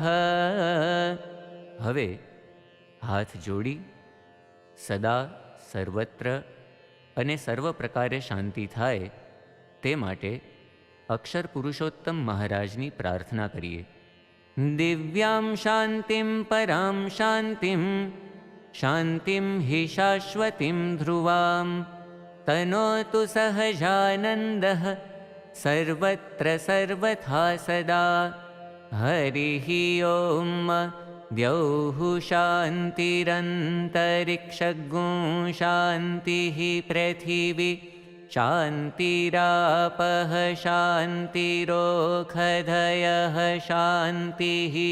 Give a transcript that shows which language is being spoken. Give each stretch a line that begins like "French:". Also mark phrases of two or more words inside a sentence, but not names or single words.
Gujarati: હવે હાથ જોડી સદા સર્વત્ર અને સર્વ પ્રકારે શાંતિ થાય તે માટે અક્ષર પુરુષોત્તમ મહારાજની પ્રાર્થના કરીએ.
Sanskrit: दिव्याम शांतिम पराम शांतिम शांतिम हि शाश्वतीम ध्रुवाम तनोतु सहजानंदः सर्वत्र सर्वथा सदा। हरिः ॐ द्यौः शान्तिरन्तरिक्षगुं शान्तिः पृथिवी शान्तिरापः शान्तिरोषधयः शान्तिः